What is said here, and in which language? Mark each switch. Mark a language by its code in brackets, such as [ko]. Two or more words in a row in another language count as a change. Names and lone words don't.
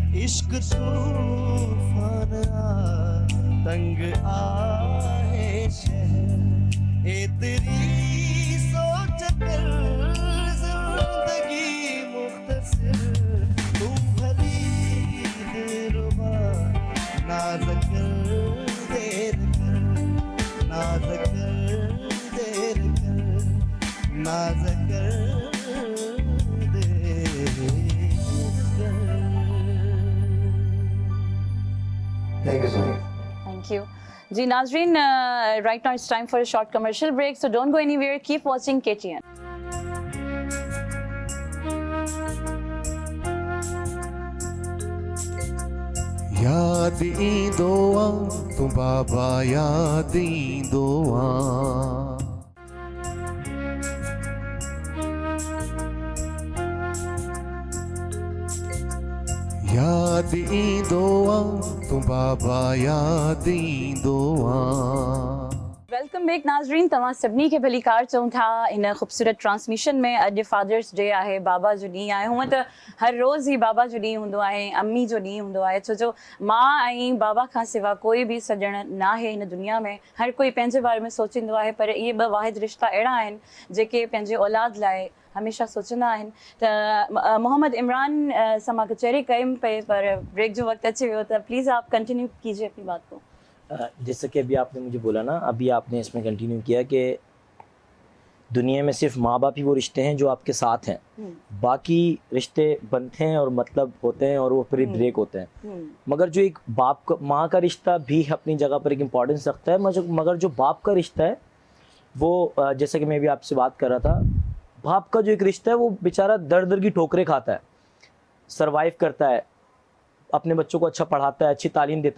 [ur] عشق طوفان تنگ آئے شہر اے تیری سوچ کر زندگی مختصر تم بھلی دلربا ناز کر دیر کر ناز کر دیر کر ناز کر [en] Thank you. [ur] جی ناظرین, [en] right now it's time for a short commercial break, so don't go anywhere. Keep watching KTN. [sd] याद ईंदो आ तूं बाबा, याद ईंदो आ। याद ईंदो आ तूं बाबा, याद ईंदो आ। [en] welcome back नाजरीन, [sd] तव्हां सभिनी खे भलीकार चऊं था इन ख़ूबसूरत ट्रांसमिशन में। अॼु फादर्स डे आहे, बाबा जो ॾींहुं आहे। हूअं त हर रोज़ ई बाबा जो ॾींहुं हूंदो आहे, अम्मी जो ॾींहुं हूंदो आहे, छो जो माउ ऐं बाबा खां सिवा कोई बि सॼण न आहे हिन दुनिया में। हर कोई पंहिंजे बारे में सोचींदो आहे, पर इहे ॿ वाहिद रिश्ता अहिड़ा आहिनि जेके पंहिंजे औलाद लाइ हमेशा सोचंदा आहिनि। त मोहम्मद इमरान सां मां कचहरी कयमि पे, पर ब्रेक जो वक्त अची वियो, त [ur] پلیز آپ کنٹینیو کیجیے اپنی بات کو. جیسے کہ ابھی آپ نے مجھے بولا نا، ابھی آپ نے اس میں کنٹینیو کیا کہ دنیا میں صرف ماں باپ ہی وہ رشتے ہیں جو آپ کے ساتھ ہیں، باقی رشتے بنتے ہیں اور مطلب ہوتے ہیں اور وہ پھر بریک ہوتے ہیں. مگر جو ایک باپ کا ماں کا رشتہ بھی اپنی جگہ پر ایک امپورٹنس رکھتا ہے، مگر جو باپ کا رشتہ ہے وہ جیسے کہ میں بھی آپ سے بات کر رہا تھا، باپ کا جو ایک رشتہ ہے وہ بیچارہ در در کی ٹھوکریں کھاتا ہے، سروائیو کرتا ہے، اپنے بچوں کو اچھا پڑھاتا ہے، اچھی تعلیم دیتا ہے.